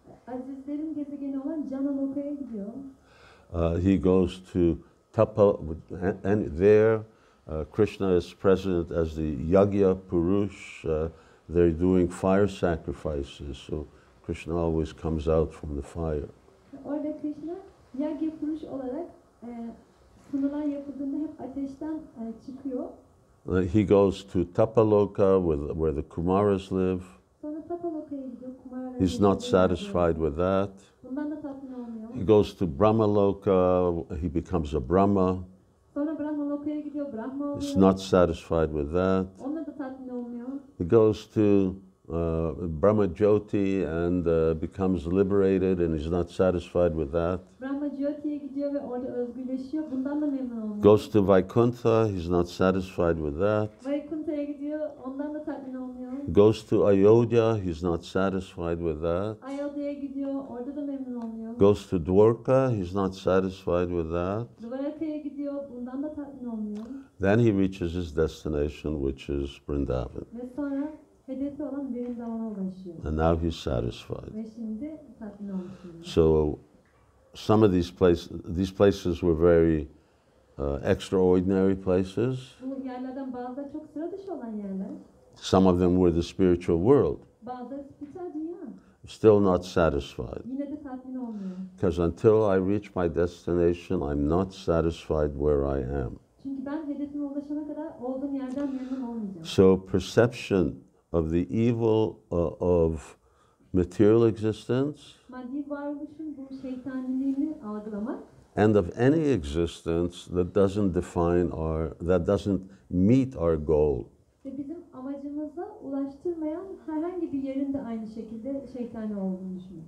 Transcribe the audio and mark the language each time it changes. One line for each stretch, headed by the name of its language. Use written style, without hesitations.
Turkish: Azizlerin gezegeni olan Janaloka'ya gidiyor.
English: He goes to Tapa, and there Krishna is present as the Yagya Purush. They're doing fire sacrifices, so Krishna always comes out from the fire.
Turkish: Orada Krishna Yagya Puruş olarak sunular yapıldığında hep ateşten çıkıyor.
English: He goes to Tapaloka, where the Kumaras live.
Turkish: Sonra Tapaloka'ya gidiyor. Kumarlara
English: He's not
Turkish: gezegenine
English: satisfied with that.
Turkish: bundan da tatmin olmuyor.
English: He goes to Brahmaloka, he becomes a Brahma.
Turkish: Sonra Brahmaloka'ya gidiyor. Brahma oluyor.
English: He's not satisfied with that.
Turkish: Onunla da tatmin olmuyor.
English: He goes to Brahma Jyoti and becomes liberated, and he's not satisfied with that.
Turkish: Brahma Jyoti'ye gidiyor ve orada özgürleşiyor. Bundan da memnun olmuyor.
English: Goes to Vaikuntha, he's not satisfied with that.
Turkish: Vaikunta'ya gidiyor. Ondan da tatmin olmuyor.
English: Goes to Ayodhya, he's not satisfied with that.
Turkish: Ayodhya'ya gidiyor. Orada da memnun olmuyor.
English: Goes to Dwarka, he's not satisfied with that.
Turkish: Dvaraka'ya gidiyor. Bundan da tatmin olmuyor.
English: Then he reaches his destination, which is Vrindavan.
Turkish: Ve sonra hedefi olan Vrindavan'a ulaşıyor.
English: And now he's satisfied.
Turkish: Ve şimdi tatmin olmuş.
English: So some of these places were very extraordinary places.
Turkish: Bu yerlerden bazıları çok sıra dışı olan yerler.
English: Some of them were the spiritual world.
Turkish: Bazıları spiritüel dünya.
English: Still not satisfied.
Turkish: Yine de tatmin olmuyor.
English: Because until I reach my destination, I'm not satisfied where I am.
Turkish: Çünkü ben hedefime ulaşana kadar olduğum yerden memnun olmayacağım.
English: So perception of the evil of material existence
Turkish: Maddi varoluşun bu şeytaniliğini algılamak
English: and of any existence that doesn't meet our goal.
Turkish: ve bizim amacımıza ulaştırmayan herhangi bir yerin de aynı şekilde şeytani olduğunu düşünüyorum.